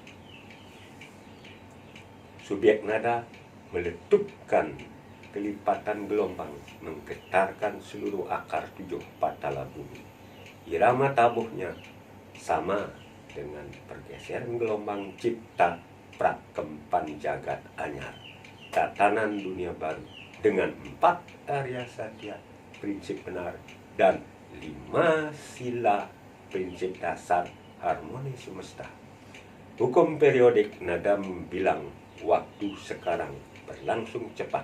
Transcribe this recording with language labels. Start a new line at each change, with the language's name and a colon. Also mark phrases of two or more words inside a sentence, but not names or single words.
Indonesian: Subjek nada meletupkan kelipatan gelombang, menggetarkan seluruh akar 7 patala bumi. Irama tabuhnya sama dengan pergeseran gelombang cipta prakempan jagat anyar, tatanan dunia baru dengan 4 Arya Satya prinsip benar dan 5 sila prinsip dasar harmoni semesta. Hukum periodik nada bilang waktu sekarang berlangsung cepat.